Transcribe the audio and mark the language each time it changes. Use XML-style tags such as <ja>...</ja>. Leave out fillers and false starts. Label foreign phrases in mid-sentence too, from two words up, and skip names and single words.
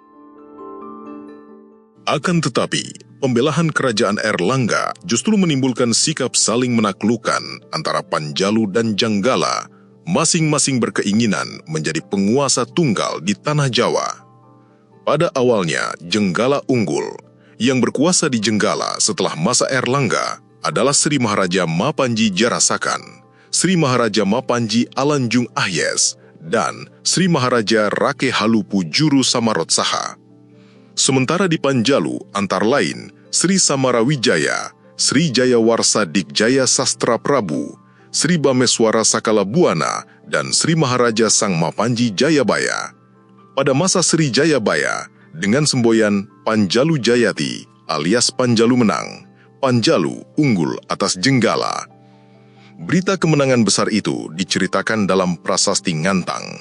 <id>Akan tetapi, pembelahan kerajaan Erlangga justru menimbulkan sikap saling menaklukkan antara Panjalu dan Jenggala, masing-masing berkeinginan menjadi penguasa tunggal di tanah Jawa. Pada awalnya, Jenggala unggul. Yang berkuasa di Jenggala setelah masa Erlangga adalah Sri Maharaja Mapanji Jarasakan, Sri Maharaja Mapanji Alanjung Ahyes, dan Sri Maharaja Rake Halupu Juru Samarotsaha. Sementara di Panjalu, antara lain Sri Samarawijaya, Sri Jayawarsa Dikjaya Sastra Prabu, Sri Bameswara Sakala Buana, dan Sri Maharaja Sang Mapanji Jayabaya. Pada masa Sri Jayabaya, dengan semboyan Panjalu Jayati alias Panjalu menang, Panjalu unggul atas Jenggala. Berita kemenangan besar itu diceritakan dalam prasasti Ngantang.</id>